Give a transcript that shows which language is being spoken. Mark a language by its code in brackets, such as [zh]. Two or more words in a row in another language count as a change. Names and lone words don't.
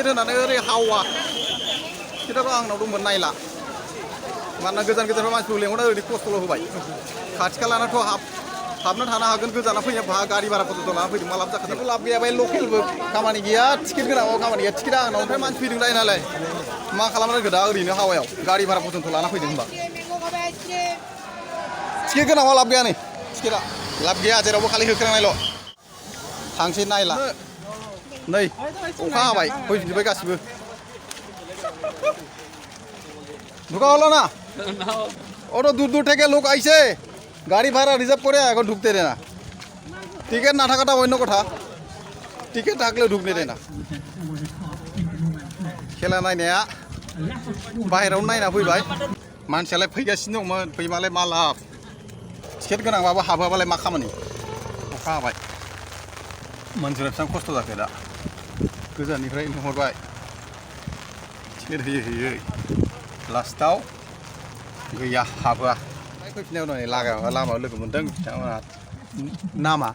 [brx] होनानै ओरै हावा टिकेटआथ' आंनाव दंमोन नायला मानोना गोजान मानसिखौ लेंहरना ओरैनो खस्थ'ल' होबाय खाथि खालानाथ' हाबना थानो हागोन गोजाना फैनो गारि भारा खस्थ' लाना फैदों मा लाब जाखो जेबो लाब गैया बे लकेलबो खामानि गैया टिकेट गोनाङाव खामानि गैया टिकेटआ आंनाव ओमफ्राय मानसि फैदों नालाय मा खालामनांगौ दा ओरैनो हावायाव गारि भारा खस्थ' लाना फैदों होनबा टिकेट गोनाङाव लाब गैया नै टिकेटआ लाब गैया जेरावबो खालि होख्रांनायल' थांसै नायला नै अखा हाबाय फैफिनजोब्बाय गासिबो [bn] ঢুকা হলো না অত দূর থেকে লোক আইছে গাড়ি ভাড়া রিজার্ভ করে এখন ঢুকতে দেয় না টিকিট না থাকাটা অন্য কথা টিকিট থাকলেও ঢুকতে দেয় না [brx] খেলা नायनाया बाहेरायाव नायना फैबाय मानसियालाय फैगासिनो दंमोन फैबालाय मा लाब टिकेट गोनांबाबो हाबोबालाय मा खामानि अखा हाबाय मानसिफ्रा बेसेबां खस्थ' जाखो दा गोजाननिफ्राय लिंहरबाय टिकेट होयै लास्टाव गैया हाबोआ फैफिननायाव नै लामायाव लोगो मोन्दों बिथांमोनहा नामा